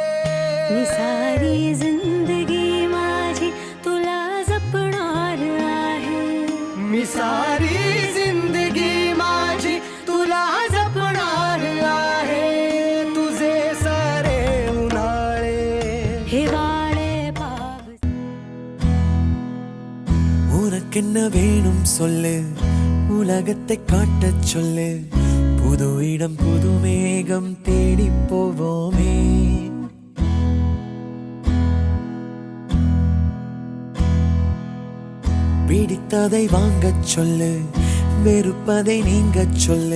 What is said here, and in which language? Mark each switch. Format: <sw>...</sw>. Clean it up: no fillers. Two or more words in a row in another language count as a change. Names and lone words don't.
<mr>मी सारी जिंदगी माझी तुला जपणार आहे मी सारी जिंदगी माझी तुला जपणार आहे तुझे सारे उन्हाळे हिवाळे पाव</mr> <ta>உனக்கென்ன வேணும் சொல்லு உலகத்தை காட்டச் சொல்லு புது இடம் புது மேகம் தேடி போவோமே பிடித்ததை வாங்கச் சொல்லு வெறுப்பதை நீங்கச் சொல்லு</ta>